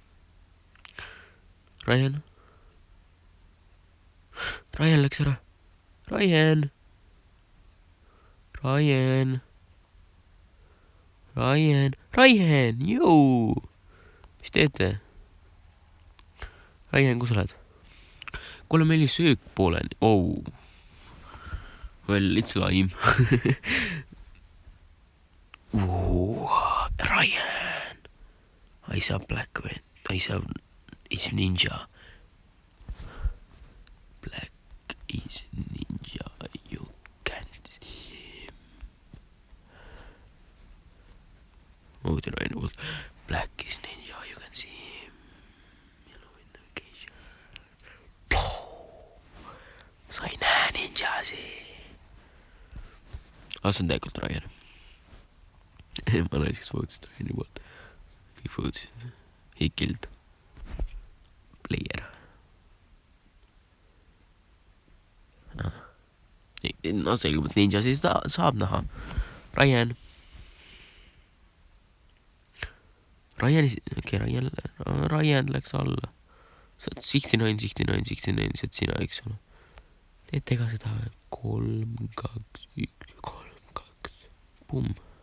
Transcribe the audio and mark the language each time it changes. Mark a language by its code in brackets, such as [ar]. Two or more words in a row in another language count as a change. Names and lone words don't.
[et] Ryan? Ryan läks ära. Ryan! Ryan! Ryan! Ryan! Jõu! Mis teete? Ryan, kus sa lähed? Kuule, meil oli söök pooleni. [en] Oh. Well, it's Lime. [et] Ryan! [en] I saw Black Wind. I saw... It's Ninja. Black is Ninja. You can't see him. Oh, the Ryan was... Black is Ninja. You can see him. Yellow indication. [et] Sa ei näe ninjasi. See on tegelikult Ryan. Ma naiseks vootsin Ryani poolt. Kõik vootsid. [en] He killed. Player. [et] No selgub, et ninja siis saab näha. Ryan. Ryan läks alla. Sa oled 69, 69, 69, see sina, eks ole. Teete ka seda 3, 2, 1, 3, 2. Pumm.